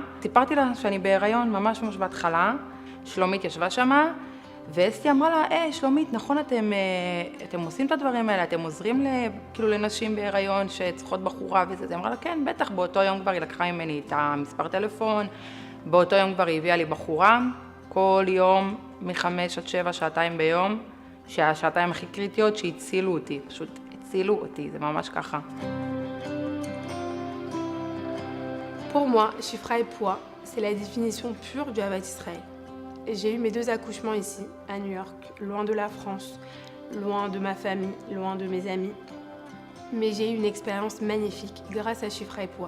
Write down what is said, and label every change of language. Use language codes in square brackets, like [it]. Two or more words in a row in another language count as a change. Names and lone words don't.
[he] סיפרתי לה שאני בהיריון ממש בהתחלה, שלומית ישבה שמה, ואסתי אמרה לה, שלומית, נכון אתם עושים את הדברים האלה, אתם עוזרים כאילו לנשים בהיריון שצריכות בחורה וזה, אז היא אמרה לה, כן, בטח, באותו יום כבר היא לקחה ממני את המספר טלפון, באותו יום כבר היא הביאה לי בחורה, כל יום מ5 עד 7 שעתיים ביום, שהשעתיים הכי קריטיות שהצילו אותי, פשוט הצילו אותי, זה ממש ככה. [fr] Pour moi, Shifra et Puah, c'est la définition pure du [he] אהבת ישראל. [fr] J'ai eu mes 2 accouchements ici, à New York, loin de la France, loin de ma famille, loin de mes amis. Mais j'ai eu une expérience magnifique grâce à Shifra et Puah.